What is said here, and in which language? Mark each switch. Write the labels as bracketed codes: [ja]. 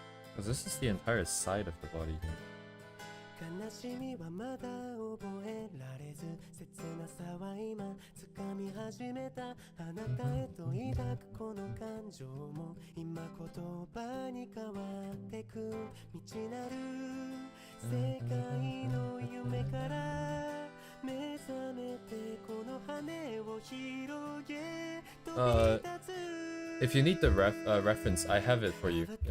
[en] Because this is the entire side of the body here. [ja] 悲しみはまだ覚えられず切なさは今掴み始めたあなたへと抱くこの感情も今言葉に変わってく未知なる世界の夢から目覚めてこの羽を広げ飛び立つ [en] If you need the reference, I have it for you.